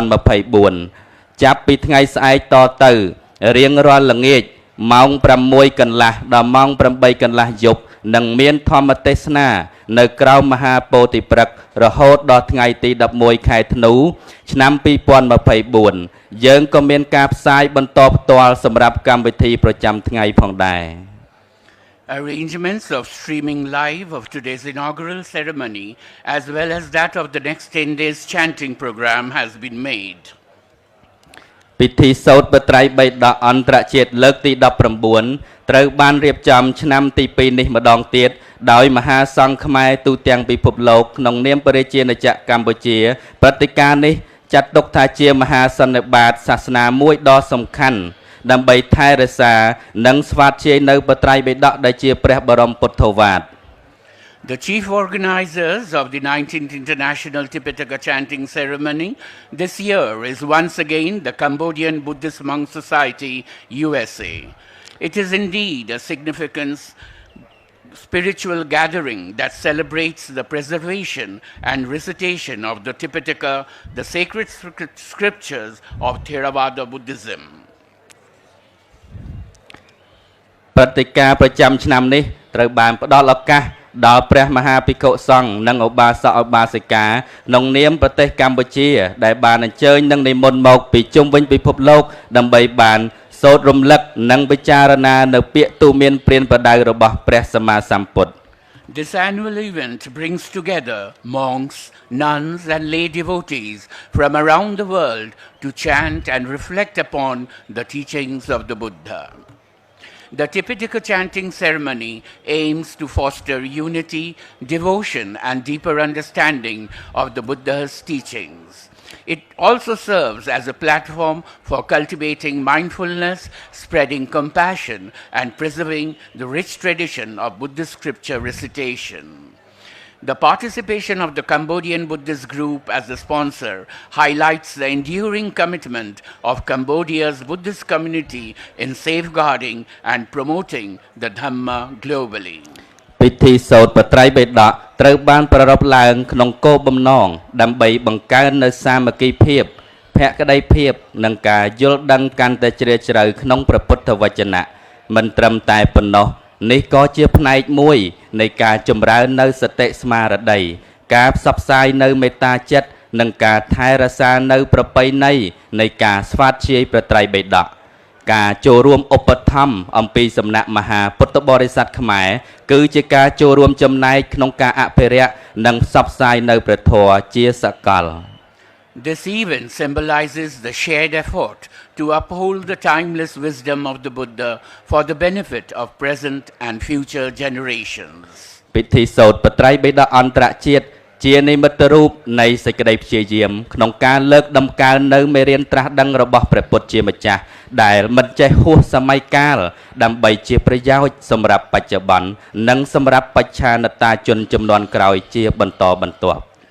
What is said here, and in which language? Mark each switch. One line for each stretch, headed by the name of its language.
Khmer: 2024ចាប់ពីថ្ងៃស្អែកតទៅរៀងរាល់ល្ងាចម៉ោង6កន្លះដល់ម៉ោង8កន្លះយប់នឹងមានធម្មទេសនានៅក្រៅមហាពោធិព្រឹក្សរហូតដល់ថ្ងៃទី11ខែធ្នូឆ្នាំ2024យើងក៏មានការផ្សាយបន្តផ្ទាល់សម្រាប់កម្មវិធីប្រចាំថ្ងៃផងដែរ
English: Arrangements of streaming live of today's inaugural ceremony as well as that of the next 10 days chanting program has been made.
Khmer: ពិធីសូត្រព្រះត្រៃបិដកអន្តរជាតិលើកទី19ត្រូវបានរៀបចំឆ្នាំទី2នេះម្ដងទៀតដោយមហាសង្ឃខ្មែរទូទាំងពិភពលោកក្នុងនាមព្រះរាជាណាចក្រកម្ពុជាព្រឹត្តិការណ៍នេះចាត់ទុកថាជាមហាសន្និបាតសាសនាមួយដ៏សំខាន់ដើម្បីថែរក្សានិងស្វាធ្យាយនៅព្រះត្រៃបិដកដែលជាព្រះបរមពុទ្ធោវាទ
English: The chief organizers of the 19th International Tipitaka Chanting Ceremony this year is once again the Cambodian Buddhist Monk Society, USA. It is indeed a significance spiritual gathering that celebrates the preservation and recitation of the Tipitaka, the sacred scriptures of Theravada Buddhism.
Khmer: ព្រឹត្តិការណ៍ប្រចាំឆ្នាំនេះត្រូវបានផ្ដល់ឱកាសដល់ព្រះមហាភិក្ខុសង្ឃនិងឧបាសកឧបាសិកាក្នុងនាមប្រទេសកម្ពុជាដែលបានអញ្ជើញនិងនិមន្តមកពីជុំវិញពិភពលោកដើម្បីបានសូត្ររំលឹកនិងពិចារណានៅពាក្យទូន្មានព្រានប្រដៅរបស់ព្រះសម្មាសម្ពុទ្ធ
English: This annual event brings together monks, nuns, and lay devotees from around the world to chant and reflect upon the teachings of the Buddha. The Tipitaka chanting ceremony aims to foster unity, devotion, and deeper understanding of the Buddha's teachings. It also serves as a platform for cultivating mindfulness, spreading compassion, and preserving the rich tradition of Buddhist scripture recitation. The participation of the Cambodian Buddhist group as the sponsor highlights the enduring commitment of Cambodia's Buddhist community in safeguarding and promoting the Dhamma globally.
Khmer: ពិធីសូត្របត្រៃបិដកត្រូវបានប្រារព្ធឡើងក្នុងគោលបំណងដើម្បីបង្កើននូវសាមគ្គីភាពភក្តីភាពនិងការយល់ដឹងកាន់តែជ្រាលជ្រៅក្នុងព្រះពុទ្ធវចនៈមិនត្រឹមតែប៉ុណ្ណោះនេះក៏ជាផ្នែកមួយនៃការចម្រើននៅសតិស្មារតីការផ្សព្វផ្សាយនៅមេត្តាចិត្តនិងការថែរក្សានៅប្រពៃណីនៃការស្វាធ្យាយប្រត្រៃបិដក ការចូលរួមឧបត្ថម្ភអំពីសំណាក់មហាពុទ្ធបរិស័ទខ្មែរគឺជាការចូលរួមចំណែកក្នុងការអភិរក្សនិងផ្សព្វផ្សាយនៅព្រះធម៌ជាសកល
English: This event symbolizes the shared effort to uphold the timeless wisdom of the Buddha for the benefit of present and future generations.
Khmer: ពិធីសូត្របត្រៃបិដកអន្តរជាតិជានិមិត្តរូបនៃសេចក្តីព្យាយាមក្នុងការលើកដំកើងនៅមេរៀនត្រាស់ដឹងរបស់ព្រះពុទ្ធជាម្ចាស់ដែលមិនចេះហួសសម័យកាលដើម្បីជាប្រយោជន៍សម្រាប់បច្ចុប្បន្ននិងសម្រាប់បច្ឆានតាជនជំនាន់ក្រោយជាបន្តបន្ទាប់